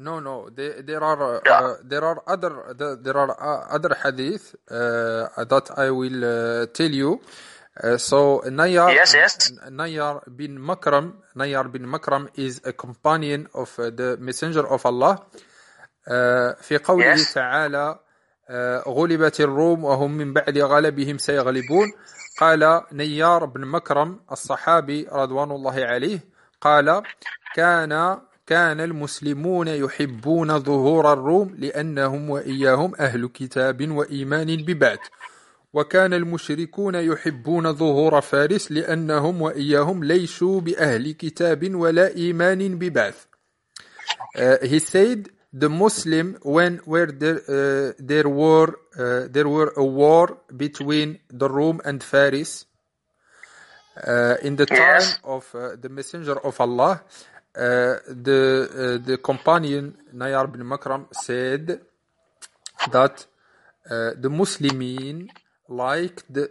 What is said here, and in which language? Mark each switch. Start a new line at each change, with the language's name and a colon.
English: No, there are other hadith that I will tell you. So Nayyar bin Makram is a companion of the messenger of Allah.
Arabic: Fi qawlihi ta'ala غلبت الروم وهم من بعد غلبهم سيغلبون قال نيار بن مكرم الصحابي رضوان الله عليه قال كان المسلمون يحبون ظهور الروم لأنهم وإياهم أهل كتاب وإيمان ببعث وكان المشركون يحبون ظهور فارس لأنهم وإياهم ليسوا بأهل كتاب ولا إيمان ببعث.
English: He said the Muslim there were a war between the Rome and Faris in the time of the messenger of Allah, the companion Nayyar bin Makram said that the Muslimin liked